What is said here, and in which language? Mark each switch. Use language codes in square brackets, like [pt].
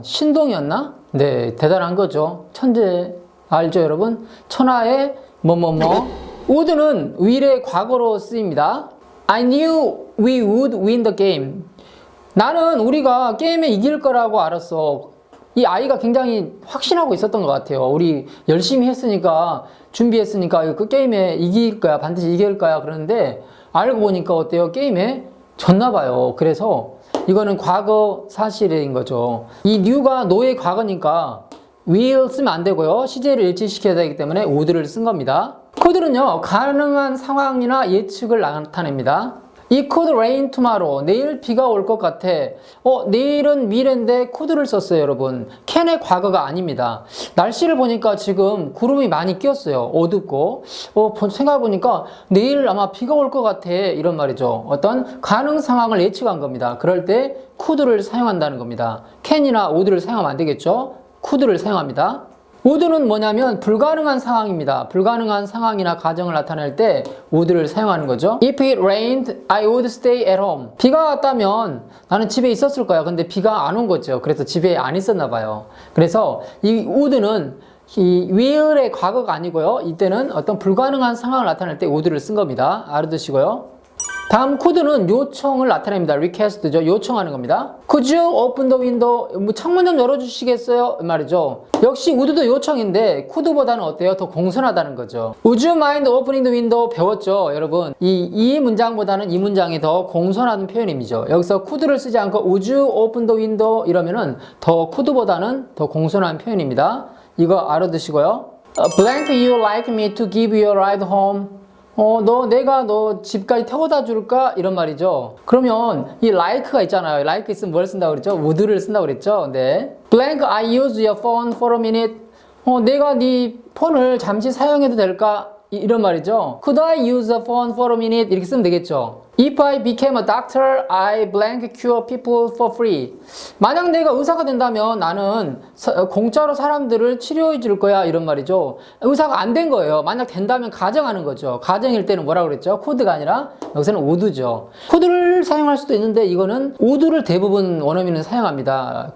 [ko] 신동이었나? 네, 대단한 거죠. 천재. 알죠, 여러분? 천하의 would는 will의 과거로 쓰입니다. [en] I knew we would win the game. [ko] 나는 우리가 게임에 이길 거라고 알았어. 이 아이가 굉장히 확신하고 있었던 것 같아요. 우리 열심히 했으니까, 준비했으니까 그 게임에 이길 거야. 반드시 이길 거야. 그러는데 알고 보니까 어때요? 게임에 졌나 봐요. 그래서 이거는 과거 사실인 거죠. 이 new가 no의 과거니까 will 쓰면 안 되고요. 시제를 일치시켜야 되기 때문에 would를 쓴 겁니다. could는요, 가능한 상황이나 예측을 나타냅니다. [en] It could rain tomorrow. [ko] 내일 비가 올 것 같아. 내일은 미래인데 could를 썼어요, 여러분. can의 과거가 아닙니다. 날씨를 보니까 지금 구름이 많이 끼었어요. 어둡고. 생각해보니까 내일 아마 비가 올 것 같아. 이런 말이죠. 어떤 가능 상황을 예측한 겁니다. 그럴 때 could를 사용한다는 겁니다. can이나 would를 사용하면 안 되겠죠? could를 사용합니다. would는 뭐냐면 불가능한 상황입니다. 불가능한 상황이나 가정을 나타낼 때 would를 사용하는 거죠. [en] If it rained, I would stay at home. [ko] 비가 왔다면 나는 집에 있었을 거야. 근데 비가 안 온 거죠. 그래서 집에 안 있었나 봐요. 그래서 이 would는 이 will의 과거가 아니고요. 이때는 어떤 불가능한 상황을 나타낼 때 would를 쓴 겁니다. 알아두시고요. 다음 could는 요청을 나타냅니다. request죠. 요청하는 겁니다. [en] Could you open the window? [ko] 창문 좀 열어주시겠어요? 말이죠. 역시 would도 요청인데 could보다는 어때요? 더 공손하다는 거죠. [en] Would you mind opening the window? [ko] 배웠죠, 여러분. 이 문장보다는 이 문장이 더 공손한 표현이죠. 여기서 could를 쓰지 않고 [en] Would you open the window? [ko] 이러면은 더 could보다는 더 공손한 표현입니다. 이거 알아두시고요. [en] Blank, you like me to give you a ride home? [ko] 내가 너 집까지 태워다 줄까? 이런 말이죠. 그러면 이 like가 있잖아요. like 있으면 뭘 쓴다고 그랬죠? would를 쓴다고 그랬죠? 네. [en] Blank, I use your phone for a minute. [ko] 내가 네 폰을 잠시 사용해도 될까? 이런 말이죠. [en] Could I use a phone for a minute? [ko] 이렇게 쓰면 되겠죠. [en] If I became a doctor, I blank cure people for free. [ko] 만약 내가 의사가 된다면 나는 공짜로 사람들을 치료해 줄 거야. 이런 말이죠. 의사가 안 된 거예요. 만약 된다면 가정하는 거죠. 가정일 때는 뭐라고 그랬죠? could가 아니라 여기서는 would죠. could를 사용할 수도 있는데 이거는 would를 대부분 원어민은 사용합니다.